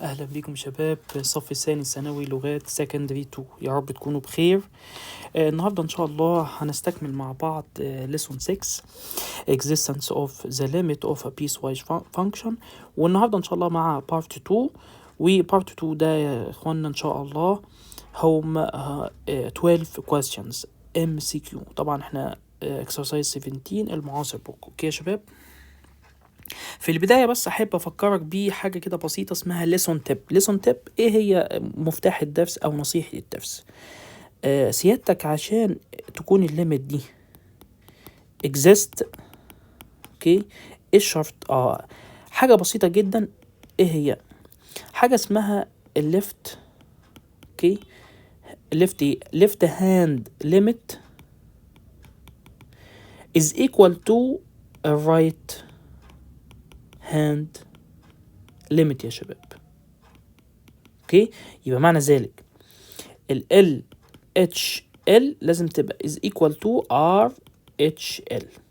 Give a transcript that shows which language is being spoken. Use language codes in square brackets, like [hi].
[ar] أهلا بكم شباب صف الثاني ثانوي لغات Sec.2. يا رب تكونوا بخير. النهاردة إن شاء الله هنستكمل مع بعض lesson 6 [en] existence of the limit of a piecewise function. [ar] والنهاردة إن شاء الله مع part 2. و part 2 ده يا إخوانا إن شاء الله هم [en] 12 questions M.C.Q. [ar] طبعا إحنا exercise 17 المعاصر بوك. أوكي يا شباب، في البداية بس أحب أفكرك بحاجة كده بسيطة اسمها lesson tip. lesson tip إيه هي؟ مفتاح الدرس أو نصيحة الدرس. سيادتك عشان تكون الليمت دي [en] exist، [ar] أوكي، إيه الشرط؟ حاجة بسيطة جدا. إيه هي؟ حاجة اسمها الليفت، أوكي، [en] left hand limit is equal to a right hand limit [ar] يا شباب. اوكي، يبقى معنى ذلك ال LHL لازم تبقى [en] is equal to RHL.